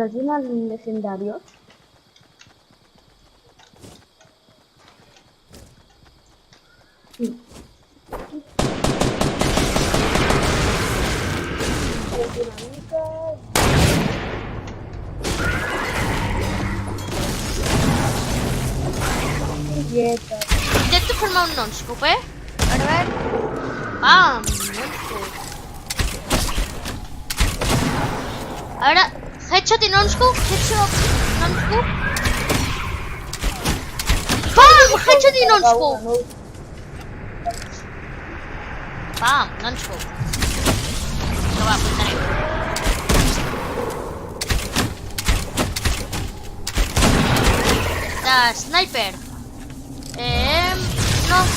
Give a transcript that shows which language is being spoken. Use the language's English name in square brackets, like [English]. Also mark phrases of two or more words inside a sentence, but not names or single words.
[Spanish] Brasil legendarios. Sí. [Catalan] Intento fer-me un non-scoop, A veure... non-scoop. A veure... Headshot i non-scoop. Non-scoop. Pam! Headshot i non-scoop. Pam! Non-scoop. No va, apuntaré. De sniper. No.